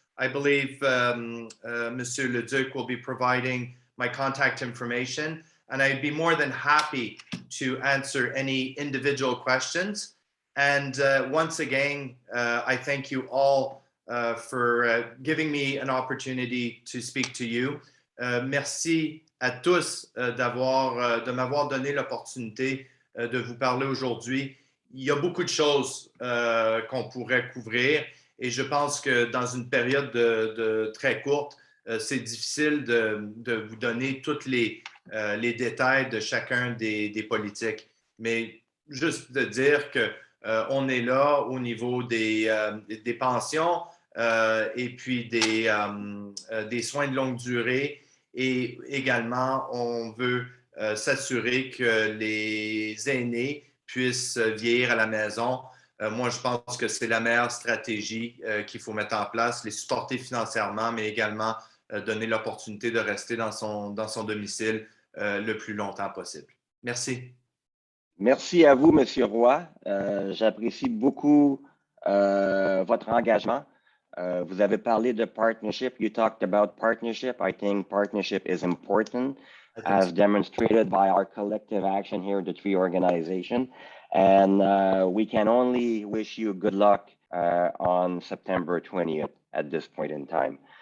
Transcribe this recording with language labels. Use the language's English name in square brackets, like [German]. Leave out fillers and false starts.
[English] I believe Monsieur Le Duc will be providing my contact information, and I'd be more than happy to answer any individual questions. And once again, I thank you all for giving me an opportunity to speak to you. [French] Merci à tous de m'avoir donné l'opportunité de vous parler aujourd'hui. Il y a beaucoup de choses qu'on pourrait couvrir, et je pense que dans une période de très courte, c'est difficile de vous donner tous les détails de chacun des politiques. Mais juste de dire que on est là au niveau des pensions et puis des soins de longue durée, et également on veut s'assurer que les aînés puissent vieillir à la maison. Moi, je pense que c'est la meilleure stratégie qu'il faut mettre en place, les supporter financièrement, mais également donner l'opportunité de rester dans son domicile le plus longtemps possible. Merci. Merci à vous, Monsieur Roy. J'apprécie beaucoup votre engagement. Vous avez parlé de partnership. [English] You talked about partnership. I think partnership is important. as demonstrated by our collective action here, the three organization. And we can only wish you good luck on September 20th at this point in time.